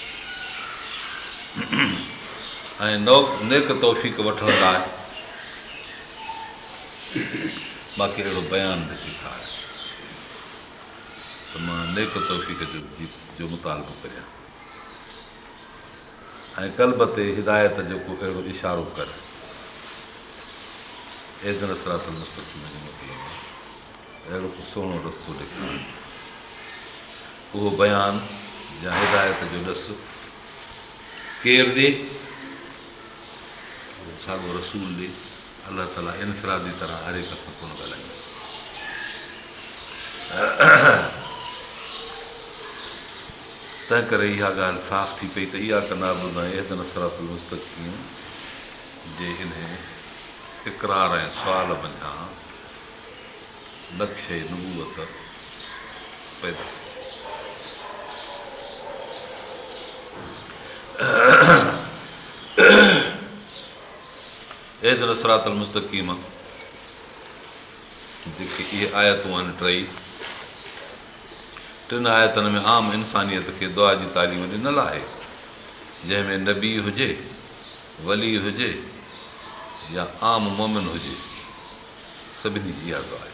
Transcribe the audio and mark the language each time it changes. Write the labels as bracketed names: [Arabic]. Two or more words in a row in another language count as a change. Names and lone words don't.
[Sindhi] ऐं नेक तौफ़ीक़ वठण लाइ मूंखे अहिड़ो बयानु बि सेखारे त मां नेक तौफ़ीक़ जो मुतालबो करियां ऐं क़ल्ब ते हिदायत जो को अहिड़ो इशारो करे। [Arabic] اهدنا الصراط المستقيم [Sindhi] जो मतिलबु आहे अहिड़ो को सुहिणो रस्तो ॾेखारे, उहो बयानु या हिदायत जो ॾसु केरु ॾे, साॻियो रसूल ॾे। अलाह ताला इनफरादी तरह हर हिक सां कोन ॻाल्हाईंदो। तंहिं करे इहा ॻाल्हि साफ़ थी पई त इहा कंदा ॿुधा [Arabic] اهدنا الصراط المستقيم [Sindhi] जे हिन इक़रार ऐं सुवाल मंझां नक्शे नबूवत पैदा [Arabic] اهدنا الصراط المستقيم [Sindhi] जेके इहे आयतूं आहिनि टिनि आयतनि में आम इंसानियत खे दुआ जी तालीम ॾिनल आहे, जंहिंमें नबी हुजे, वली हुजे या आम मोमिन हुजे, सभिनी जी इहा दुआ आहे।